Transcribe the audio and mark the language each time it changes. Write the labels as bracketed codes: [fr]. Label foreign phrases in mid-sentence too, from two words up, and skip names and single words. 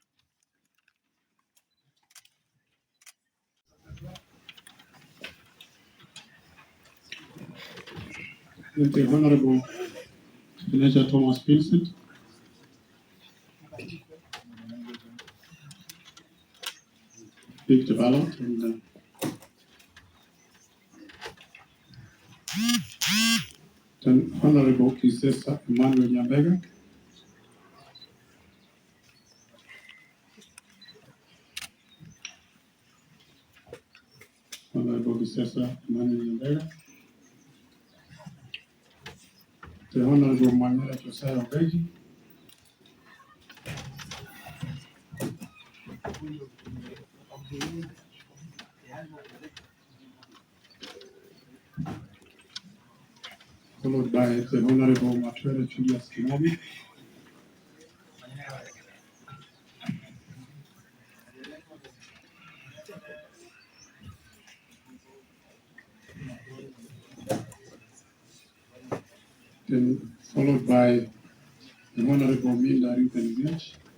[en] Then the Honorable Benita Thomas Vincent. Pick the ballot and then Honorable Kisii Emmanuel Nyambega. Honorable Kisii Emmanuel Nyambega. The Honorable Nyamira Josiah Obegi. Followed by the Honorable Matwele Julius Kimobi. Then followed by the Honorable Minda Ruben Village.